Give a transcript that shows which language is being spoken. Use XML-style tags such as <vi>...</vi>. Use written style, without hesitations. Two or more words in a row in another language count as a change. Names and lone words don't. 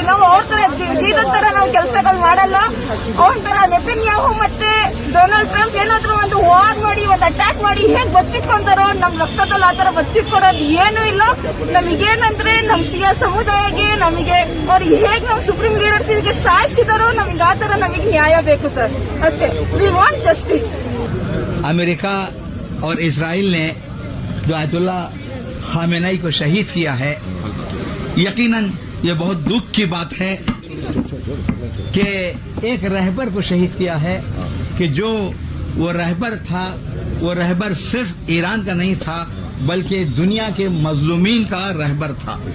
<kn>ನಾವು ಅವ್ರ ತರ ಗೀದರ್ ತರ ನಾವು ಕೆಲಸಗಳು ಮಾಡಲ್ಲ. ಅವ್ರ ತರ ನೆತನ್ಯಾಹು ಮತ್ತೆ ಡೊನಾಲ್ಡ್ ಟ್ರಂಪ್ ಏನಾದ್ರು ಒಂದು ವಾರ್ ಮಾಡಿ ಒಂದು ಅಟ್ಯಾಕ್ ಮಾಡಿ ಹೇಗೆ ಬಚ್ಚಿಟ್ಕೊಂತಾರೋ ನಮ್ ರಕ್ತದಲ್ಲಿ ಆತರ ಬಚ್ಚಿಟ್ಕೊಡೋದು ಏನೂ ಇಲ್ಲ. ನಮಗೇನಂದ್ರೆ ನಮ್ ಶಿಯಾ ಸಮುದಾಯಕ್ಕೆ ನಮಗೆ ಅವ್ರು ಹೇಗೆ ನಮ್</kn> <en>supreme leaders</en> <kn>ಇದಕ್ಕೆ ಸಾಯಿಸಿದಾರೋ ನಮಗೆ ಆತರ ನಮಗೆ ನ್ಯಾಯ ಬೇಕು ಸರ್.</kn> <en>ಅಷ್ಟೇ. we want justice.</en> <hi>अमेरिका और इसराइल ने जो आयतुल्ला खामेनेई को शहीद किया है, यकीनन ये बहुत दुख की बात है कि एक रहबर को शहीद किया है कि जो वो रहबर था, वो रहबर सिर्फ ईरान का नहीं था बल्कि दुनिया के मजलूमीन का रहबर था।</hi>